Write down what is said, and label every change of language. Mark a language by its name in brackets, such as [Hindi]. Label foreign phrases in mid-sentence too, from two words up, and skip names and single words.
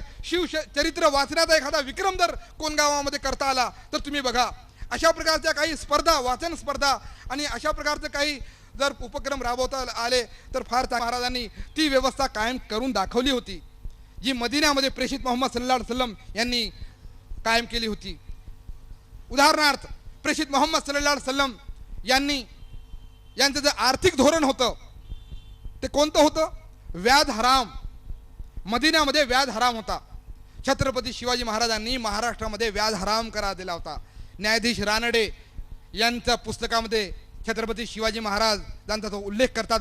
[Marathi] शिवचरित्र वाचण्याचा एखादा विक्रम जर कोण गावामध्ये करता आला तर तुम्ही बघा. अशा प्रकारच्या काही स्पर्धा, वाचन स्पर्धा आणि अशा प्रकारचे काही जर उपक्रम राबवता आले तर फार महाराजांनी ती व्यवस्था कायम करून दाखवली होती जी मदिन्यामध्ये प्रेषित मोहम्मद [Arabic] صلى الله عليه وسلم [Marathi] यांनी कायम केली होती. उदाहरणार्थ प्रेषित मोहम्मद [Arabic] صلى الله عليه وسلم [Marathi] यांचं जे आर्थिक धोरण होतं ते कोणतं होतं? व्याज हराम. मदिन्यामध्ये व्याज हराम होता. छत्रपती शिवाजी महाराजांनी महाराष्ट्रामध्ये व्याज हराम करा दिला होता. न्यायाधीश रानडे यांच्या पुस्तकामध्ये छत्रपती शिवाजी महाराजांचा तो उल्लेख करतात.